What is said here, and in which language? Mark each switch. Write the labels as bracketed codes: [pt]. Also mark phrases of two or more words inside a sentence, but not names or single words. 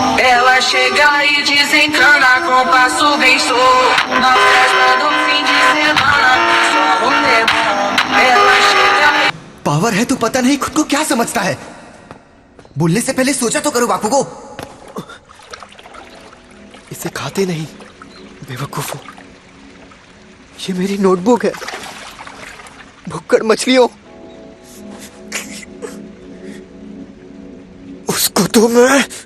[pt] Ela chega e desencana com passo bem solto. Na festa do fim de semana, só rolê bom. Ela chega e... [hi] पावर है तो पता नहीं खुद को क्या समझता है। बोलने से पहले सोचा तो करो बापू को। इसे खाते नहीं बेवकूफो। ये मेरी नोटबुक है। भुक्कड़ मछलियों, उसको तो मैं